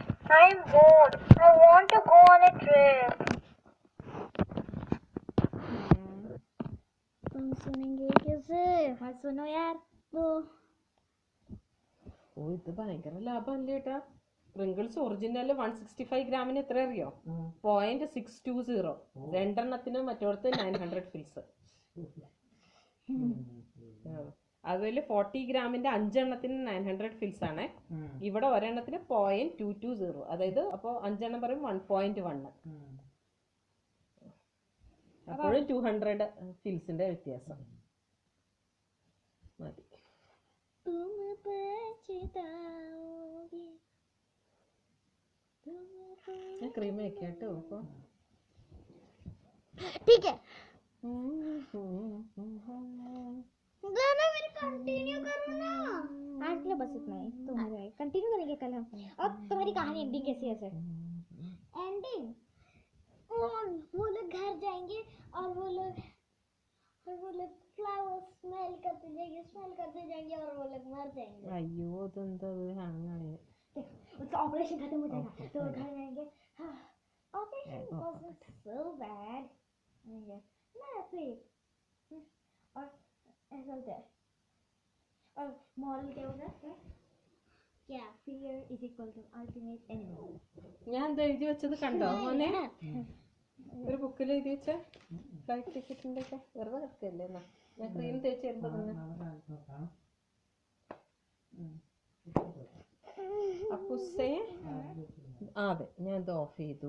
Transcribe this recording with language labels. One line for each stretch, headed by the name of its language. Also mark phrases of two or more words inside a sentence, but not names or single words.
English: I'm bored. I want to go on a trip.
Hindi: तुम सुनेंगे कैसे? मत सुनो यार. वो
Malayalam: ഓ ഇത് ഭയങ്കര ലാഭമല്ലേ ഏട്ടാ. പ്രിങ്കിൾസ് ഒറിജിനൽ 165 ഗ്രാമിന് എത്ര അറിയോ? 0.620. രണ്ടെണ്ണത്തിന് മറ്റോടത്ത് 900 ഫിൽസ്. അതുപോലെ 40 ഗ്രാമിന്റെ 5 900 ഫിൽസ് ആണ്. ഇവിടെ ഒരെണ്ണത്തിന് 0.220. അതായത് അപ്പോൾ 5 പറയും 1.1. അപ്പോഴും 200 ഫിൽസിന്റെ വ്യത്യാസം മതി. ഞാൻ ക്രീം വെക്കാം കേട്ടോ. അപ്പൊ
Hindi: ठीक है. गाना मेरे कंटिन्यू करो ना. आज के लिए बस इतना ही. तुम्हारे कंटिन्यू करेंगे कल हम. और तुम्हारी कहानी एंडिंग कैसी है सर? एंडिंग वो लोग घर जाएंगे और वो लोग
English: flower smell
Hindi: करते जाएंगे और वो लोग मर जाएंगे.
Malayalam: അയ്യോ അതെന്താ അങ്ങനെ?
Hindi: उसका ऑपरेशन खत्म हो जाएगा तो वो घर जाएंगे.
English: operation was so bad.
Hindi: ना फिर और ऐसा होता है. और मॉरल क्या होगा? क्या
English: fear is equal to ultimate enemy.
Malayalam: ഞാൻ എന്താ എഴുതി വെച്ചത് കണ്ടോ മോനെ? ഒരു ബുക്കിൽ എഴുതി വെച്ച ഫ്ലൈറ്റ് ടിക്കറ്റിന്റെ ഒക്കെ വെറുതെ കിടക്കല്ലേ എന്നാ. ഞാൻ ക്രീം തേച്ച് വരുമ്പോ അപ്പുസേ അതെ ഞാൻ ഇത് ഓഫ് ചെയ്തു.